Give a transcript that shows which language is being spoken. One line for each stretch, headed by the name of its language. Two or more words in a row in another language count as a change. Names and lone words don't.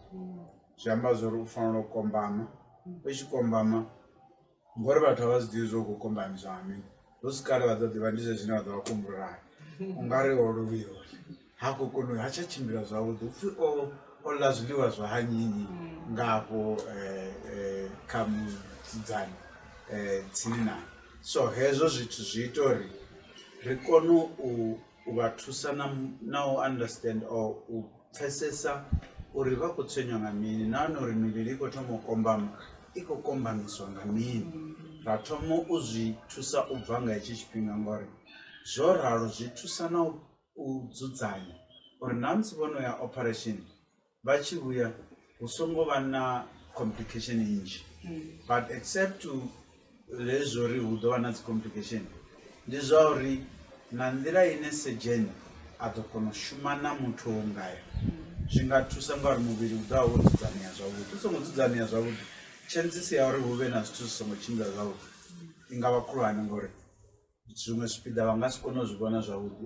Venda: Zwi amba zwori u fanela u kombama u tshi kombama ngori vhathu a vha zwi ḓivhi zwo khou kombamisa nga mini hu si kale vha ḓo ḓivha ndi zwezwine vha ḓo vha kumbulani u nga ri o lovhiwa ha khou kona ha tsha tshimbila zwavhuḓi upfhi o ḽa zwiḽiwa zwa hanyinyi nga hafho kha musidzana tsini naye. So hezwo zwithu zwi ita uri ri kone u vha thusa na u understand or u pfesesa uri vha khou tswenywa nga mini nahone uri mivhili i khou thoma u kombama i khou kombamiswa nga mini. Ra thoma u zwi thusa u bva nga hetsho tshifhinga ngori zwo ralo zwi thusa na u dzudzanya uri na musi vho no ya operation vha tshi vhuya hu songo vha na complication nnzhi.
English: But except
Venda: lezwo uri hu ḓo vha na dzi complication ndi zwa uri na nḓila ine surgeon a ḓo kona u shuma na muthu o ngayo zwi nga thusa ngauri muvhili u ḓovha wo dzudzanea zwavhuḓi. U songo dzudzanea zwavhuḓi chances ya uri hu vhe na zwithu zwi songo tshimbila zwavhuḓi i nga vha khulwane ngori zwiṅwe zwipiḓa vha nga si kone u zwi vhona zwavhuḓi.